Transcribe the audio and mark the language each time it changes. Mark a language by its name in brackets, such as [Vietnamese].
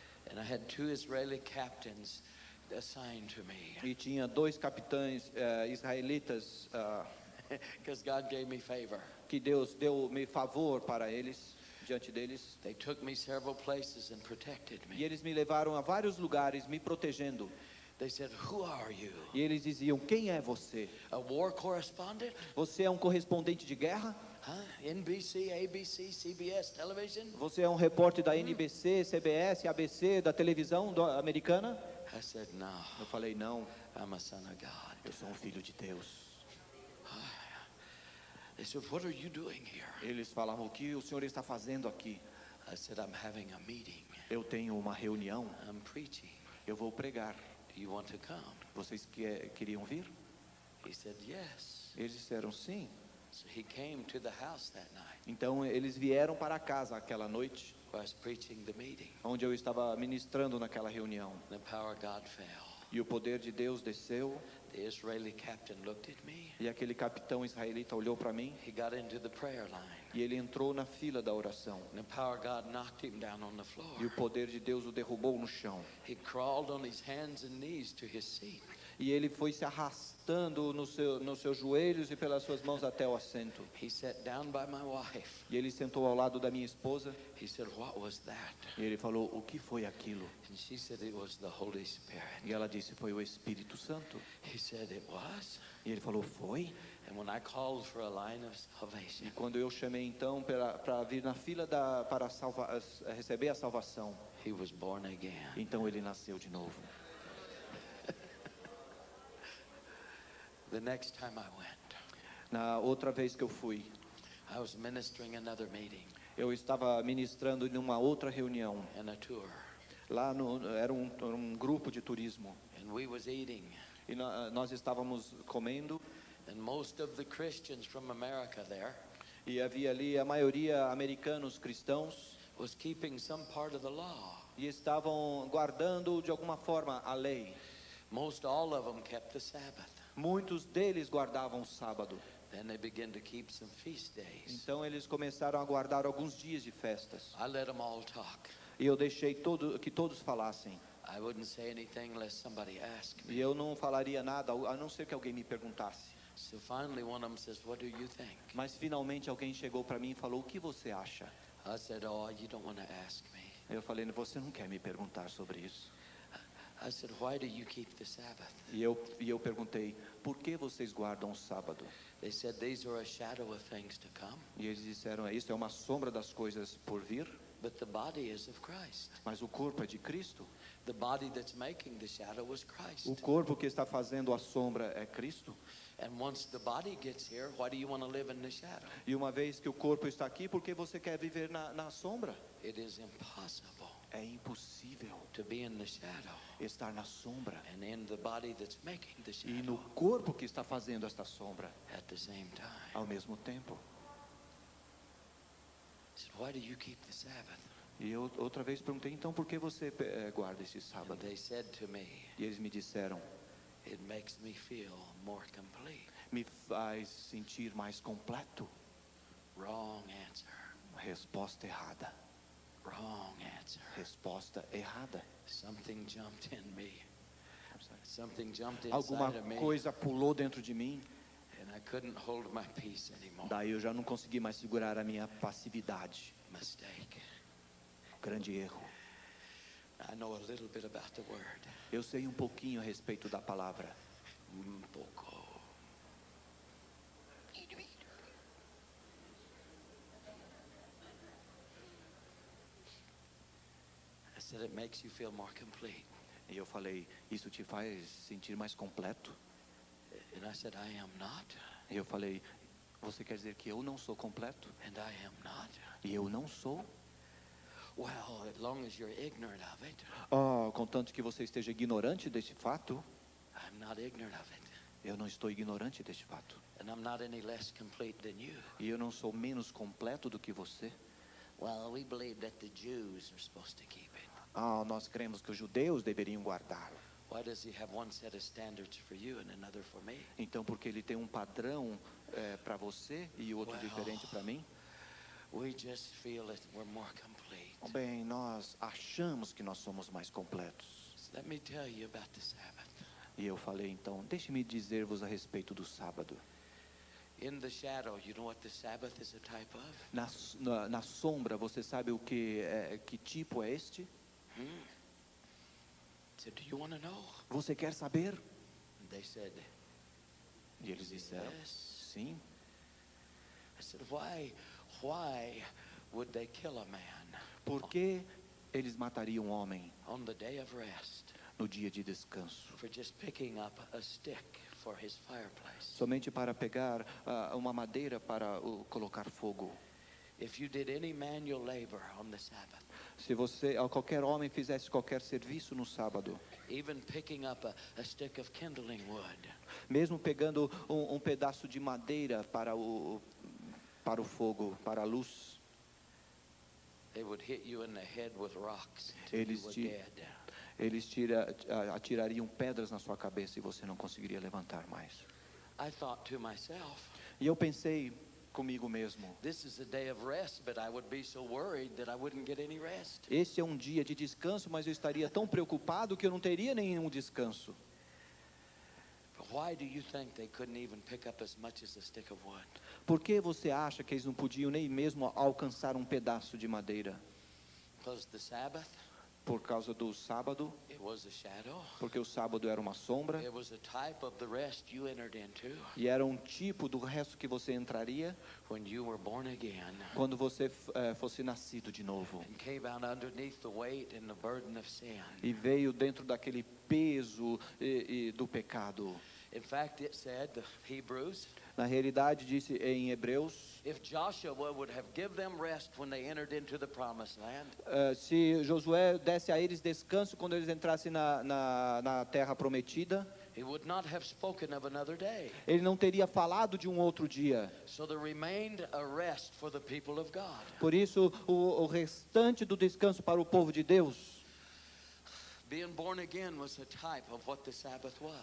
[English] And I had 2 Israeli captains assigned to me. [Portuguese] e tinha 2 capitães israelitas [English] Because God gave me favor. [Portuguese] que Deus deu-me favor para eles, diante deles. [English] They took me several places and protected [Portuguese] E [English] me. [Portuguese] eles me levaram a vários lugares me protegendo. [English] They said, "Who are you? [Portuguese] E eles diziam: quem é você? [English] A war correspondent? [Portuguese] Você é um correspondente de guerra? [English] NBC, ABC, CBS television?" [Portuguese] Você é um repórter da NBC, CBS, ABC, da televisão americana? [English] I said, "No, [Portuguese] Eu falei: não, [English] I'm a son of God." [Portuguese] eu sou um filho de Deus. [English] They said, "What are you doing here?" [Portuguese] Eles falavam: o que o senhor está fazendo aqui? [English] I said, "I'm having a meeting. [Portuguese] Eu tenho uma reunião, [English] I'm preaching. [Portuguese] eu vou pregar. [English] Do you want to come?" [Portuguese] Vocês queriam vir? [English] He said, "Yes." [Portuguese] Eles disseram sim. [English] So he came to the house that night [Portuguese] Então eles vieram para casa aquela noite, [English] where I was preaching the meeting. [Portuguese] onde eu estava ministrando naquela reunião. [English] The power of God fell. [Portuguese] E o poder de Deus desceu, [English] The Israeli captain looked at me. [Portuguese] e aquele capitão israelita olhou para mim, [English] He got into the prayer line. [Portuguese] e ele entrou na fila da oração. [English] And the power of God knocked him down on the [Portuguese] E [English] floor. [Portuguese] o poder de Deus o derrubou no chão. [English] He crawled on his hands and knees to his seat. [Portuguese] E ele foi se arrastando nos seus joelhos e pelas suas mãos até o assento. [English] He sat down by my wife. [Portuguese] E ele sentou ao lado da minha esposa, [English] He said, "What was that?" [Portuguese] e ele falou: o que foi aquilo? [English] And she said, "It was the Holy Spirit." [Portuguese] E ela disse: foi o Espírito Santo. [English] He said, "It was." [Portuguese] E ele falou: foi? [English] And when I called for a line of salvation, [Portuguese] E quando eu chamei então para vir na fila para receber a salvação, [English] he was born again. [Portuguese] então ele nasceu de novo. [English] The next time I went, [Portuguese] Na outra vez que eu fui, [English] I was ministering another meeting [Portuguese] eu estava ministrando em uma outra reunião. [English] and a tour. [Portuguese] Lá era um grupo de turismo. [English] And we was eating. [Portuguese] E nós estávamos comendo, [English] And most of the Christians from America there [Portuguese] e havia ali a maioria americanos cristãos, [English] was keeping some part of the law. [Portuguese] e estavam guardando de alguma forma a lei. [English] Most all of them kept the Sabbath. [Portuguese] Muitos deles guardavam o sábado. [English] Then they began to keep some feast days. [Portuguese] Então eles começaram a guardar alguns dias de festas. [English] I let them all talk. [Portuguese] E eu deixei que todos falassem. [English] I wouldn't say anything unless somebody asked me. [Portuguese] E eu não falaria nada, a não ser que alguém me perguntasse. [English] So finally one of them says, "What do you think?" [Portuguese] Mas finalmente alguém chegou para mim e falou: o que você acha? [English] I said, "Oh, you don't want to ask me." [Portuguese] Eu falei: você não quer me perguntar sobre isso? [English] I said, "Why do you keep the Sabbath?" [Portuguese] E eu perguntei: por que vocês guardam o sábado? [English] They said, "These are a shadow of things to come, [Portuguese] E eles disseram: isso é uma sombra das coisas por vir, [English] but the body is of Christ. [Portuguese] mas o corpo é de Cristo. [English] The body that's making the shadow was Christ. [Portuguese] O corpo que está fazendo a sombra é Cristo. [English] And once the body gets here, why do you want to live in the shadow?" [Portuguese] E uma vez que o corpo está aqui, por que você quer viver na sombra? [English] It is impossible [Portuguese] É impossível [English] to be in the shadow [Portuguese] estar na sombra [English] and in the body that's making the [Portuguese] e no [English] shadow [Portuguese] corpo que está fazendo esta sombra [English] at the same time. [Portuguese] ao mesmo tempo. [English] I said, "Why do you keep the Sabbath?" [Portuguese] E eu outra vez perguntei: então por que você guarda esse [English] And [Portuguese] sábado? [English] they said to me, [Portuguese] E eles me disseram: [English] "It makes me feel more complete." [Portuguese] me faz sentir mais completo. [English] Wrong answer. [Portuguese] Resposta errada. [English] Wrong answer. [Portuguese] Resposta errada. [English] Something jumped in me. Something jumped inside [Portuguese] Alguma [English] of me, [Portuguese] coisa pulou dentro de mim. [English] and I couldn't hold my peace anymore. [Portuguese] Daí eu já não consegui mais segurar a minha passividade. [English] Mistake. [Portuguese] Grande erro. [English] I know a little bit about the word. [Portuguese] Eu sei um pouquinho a respeito da palavra. Pouco. [English] I said it makes you feel more complete. [Portuguese] E eu falei, isso te faz sentir mais completo? [English] And I said, I am not. [Portuguese] E eu falei, você quer dizer que eu não sou completo? [English] And I am not. [Portuguese] E eu não sou? [English] Well, as long as you're ignorant of it, [Portuguese] Oh, contanto que você esteja ignorante desse fato, [English] I'm not ignorant of it. [Portuguese] eu não estou ignorante deste fato. [English] And I'm not any less complete than you. [Portuguese] E eu não sou menos completo do que você. [English] Well, we believe that the Jews are supposed to keep it. [Portuguese] Nós cremos que os judeus deveriam guardá-lo. [English] Why does he have one set of standards for you and another for me? [Portuguese] Então, porque ele tem um padrão para você e outro [English] Well, [Portuguese] diferente para mim? [English] We just feel that we're more complete. [Portuguese] Bem, nós achamos que nós somos mais completos. [English] So let me tell you about the Sabbath. [Portuguese] E eu falei, então, deixe-me dizer-vos a respeito do sábado. [English] In the shadow, you know what the Sabbath is a type of? [Portuguese] Na sombra, você sabe que tipo é este? [English] So do you want to know? [Portuguese] Você quer saber? [English] And they said, [Portuguese] E eles disseram, [English] yes. [Portuguese] sim. [English] I said, why would they kill a man [Portuguese] Por que eles matariam um homem [English] on the day of rest [Portuguese] no dia de descanso? [English] for just picking up a stick for his fireplace? [Portuguese] Somente para pegar uma madeira para colocar fogo. [English] If you did any manual labor on the Sabbath, [Portuguese] Se qualquer homem fizesse qualquer serviço no sábado, [English] even picking up a stick of kindling wood, [Portuguese] mesmo pegando um pedaço de madeira para o fogo, para a luz, [English] they would hit you in the head with rocks until you were dead. [Portuguese] eles atirariam pedras na sua cabeça e você não conseguiria levantar mais. [English] I thought to myself, [Portuguese] E eu pensei comigo mesmo, [English] this is a day of rest, but I would be so worried that I wouldn't get any rest. [Portuguese] esse é um dia de descanso, mas eu estaria tão preocupado que eu não teria nenhum descanso. [English] But why do you think they couldn't even pick up as much as a stick of wood? [Portuguese] Por que você acha que eles não podiam nem mesmo alcançar um pedaço de madeira? [English] Because the Sabbath, [Portuguese] Por causa do sábado, [English] it was a shadow. [Portuguese] porque o sábado era uma sombra [English] It was a type of the rest you entered into [Portuguese] e era um tipo do resto que você entraria [English] when you were born again [Portuguese] quando você fosse nascido de novo [English] and came out underneath the weight and the burden of sin. [Portuguese] e veio dentro daquele peso do pecado. [English] In fact, it said, the Hebrews, [Portuguese] Na realidade, disse em Hebreus, [English] if Joshua would have given them rest when they entered into the promised land, [Portuguese] se Josué desse a eles descanso quando eles entrassem na terra prometida, [English] he would not have spoken of another day. [Portuguese] ele não teria falado de um outro dia. [English] So there remained a rest for the people of God. [Portuguese] Por isso, o restante do descanso para o povo de Deus, [English] Being born again was a type of what the Sabbath was.